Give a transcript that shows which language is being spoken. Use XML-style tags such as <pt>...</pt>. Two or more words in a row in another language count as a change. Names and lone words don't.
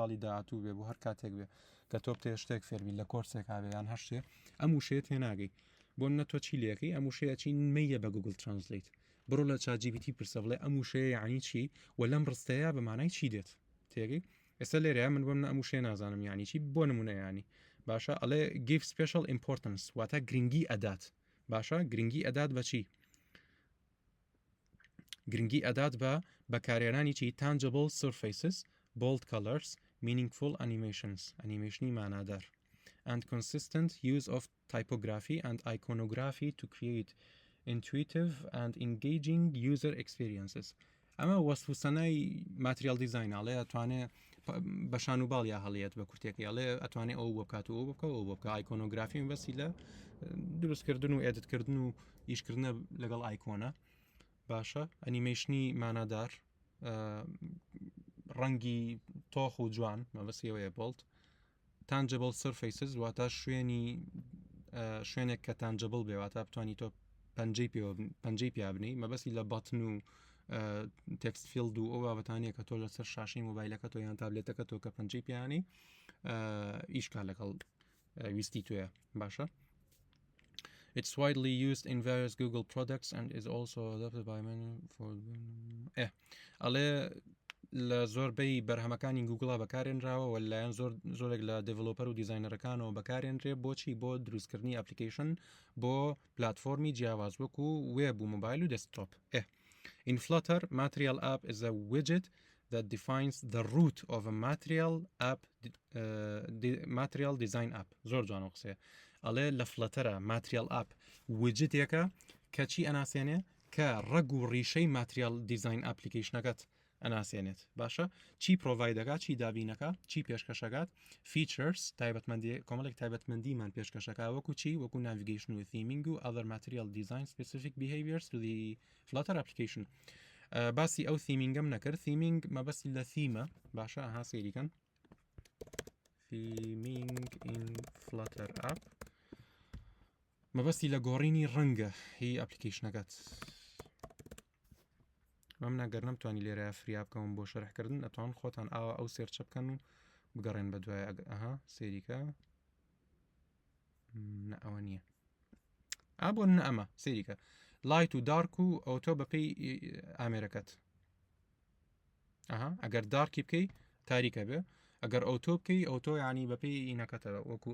<ckb>ساڵی داهاتوو بێ بۆ هەر کاتێک بێ کە تۆ بتێ شتێک فێربی لە کۆرسێک هاوێ یان هەر شتێ ئەم وشەیە تێناگەی بۆ منە تۆ چی لەکەی ئەم وشەیە چی مەیە بە گوگل ترانسلیت بڕۆ لە ChatGPT پرسە بڵێ ئەم وشەیە یعنی چی و لەم ڕستەیە بە مانای چی دێت تێگەی ئێستا لێرەیە من بۆم ئەم وشەیە نازانم یعنی چی بۆ نمونە ینی باشە ئەڵێ</ckb> <en>give special importance</en> <ckb>واتە گرنگی ئەدات باشە گرنگی ئەدات بە چی گرنگی ئەدات بە بەکارێنانی چی</ckb> <en>tangible surfaces bold colors meaningful animationi مانادار and consistent use of typography and iconography to create intuitive and engaging user experiences</en> <ckb>ئەمە وەسفوسەنای ماتریال دیزاین ئاڵێ ئەتوانێ بەشان و باڵیا هەڵیەت بە کورتێکی ئەڵێ ئەتوانێ ئەو بکات و ئەو بکە ئەو بکە ئایکۆنۆگرافی بەسی لە دروستکردن و ئێدتکردن و ئیشکردنە لەگەڵ ئایکۆنە باشە ئەنیمەیشنی مانەدار ڕەنگی تۆخ و جوان مەبەسیەوەیە بڵت</ckb> <en>tangible surfaces</en> <ckb>واتە شوێنێک کە tangible بێ واتە بتوانانی تۆ پەنجەی پێ بنی مەبەسی لە بەتن و تكست فيلد و ئەو بابەتانەیە کە تۆ لەسەر شاشەی مۆبایلەکە تۆ یان تابلێتەکە تۆ کە پەنجەی پیانی ئیشکا لەگەڵ ویستی توێ باشە.</ckb> <en>It's widely used in various Google products and is also adopted by many for</en> <ckb>ئەڵێ لە زۆربەی بەرهەمەکانی گوگڵا بەکارێنراوە و لایەن زۆرێک لە دڤلۆپەر و دیزاینەرەکانەوە بەکارێنرێ بۆچی بۆ دروستکردنی ئەپلیکیشن بۆ پلاتفۆرمی جیاواز وەکو وێب و موبایل و دەسکتۆپ.</ckb> <en>In Flutter, Material App is a widget that defines the root of a material design app.</en> <ckb>زۆر جوانە قسەیە. ئەڵێ لە فلەتەرە Material App widgetێکە کە چی ئەناسێنێ کە ڕەگ و ڕیشەی Material Design Applicationەکەت ئەناسێنێت باشە چی پرۆڤایدەکە چی دابینەکە چی پێشکەشەکات features تایبەتمەندی کۆمەڵێک تایبەتمەندیمان پێشکەشەکە وەکو چی وەکو navigation و theming و</ckb> <en>other material design specific behaviors to the Flutter application.</en> <ckb>باسی ئەو themingەم نەکرد theming مەبەستی لە theme باشە ئەها سێریکەن</ckb> <en>theming in Flutter app</en> <ckb>مەبەستی لە گۆڕینی ڕەنگە هی ئەپلیکیشنەکەت. مەم ناگەر نەمتوانی لێرە فریا بکەم بۆ شەرحکردن ئەتوان خۆتان ئاوە ئەو سێرچە بکەن و بگەڕێن بە دوای ئەها سێریکە ئەوە نییە بۆ نە ئەمە سێریکە لایت و دارک و ئۆتۆ بەپێی ئامێرەکەت ئەگەر دارکی بکەی تاریکە بێ ئەگەر ئۆتۆ بکەی ئۆتۆ ینی بەپێی ئینەکەتە وەکو</ckb>